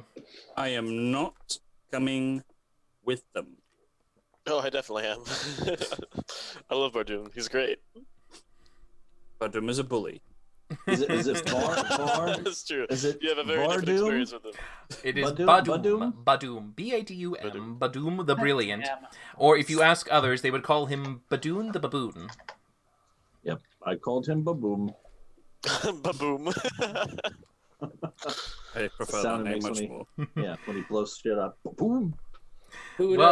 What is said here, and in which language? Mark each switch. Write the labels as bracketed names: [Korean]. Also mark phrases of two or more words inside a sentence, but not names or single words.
[English] I am not coming with them. Oh, I definitely am. I love Bardoon. He's great. Badum is a bully. Is it Bar? That's true. Is it You have a very different Bardoom? experience with him. It is Badum? Badum. Badum? Badum. B-A-D-U-M. Badum the Brilliant. Damn. Or if you ask others, they would call him Badoon the Baboon. Yep. I called him Baboom. Baboom. I prefer that Sound name makes much me- more. Yeah, when he blows shit up. Boom. Who Well,